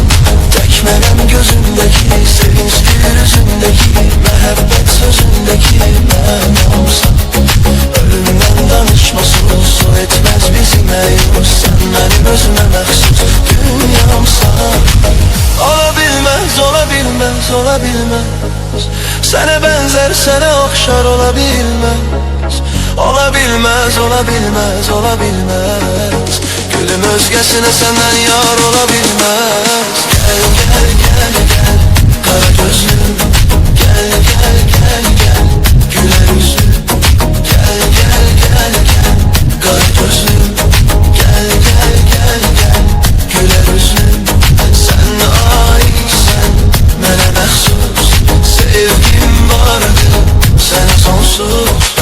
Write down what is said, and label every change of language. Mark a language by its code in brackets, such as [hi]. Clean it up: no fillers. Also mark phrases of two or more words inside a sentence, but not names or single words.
[az] Tək mənəm gözündeki, sevinçdir üzündeki, məhəbbət sözündeki mənamsan. Ölümdən danışmasız, o etməz bizi məyus. Sən mənim özümə məxsus dünyamsan. [tr] Olabilmez, olabilmez, olabilmez. Sana benzer, sana okşar olabilmez. Olabilmez, olabilmez, olabilmez. Gülüm özgesine senden yar olabilmez. Gel, gel, gel, gel, kara gözlüm. Gel, gel, gel, gel, güler yüzlüm. Gel, gel, gel, gel, kara gözlüm. Gel, gel, gel, gel, güler yüzlüm. Sen aitsen, [az] mənə məxsus. Sevgim vardır, sənə sonsuz.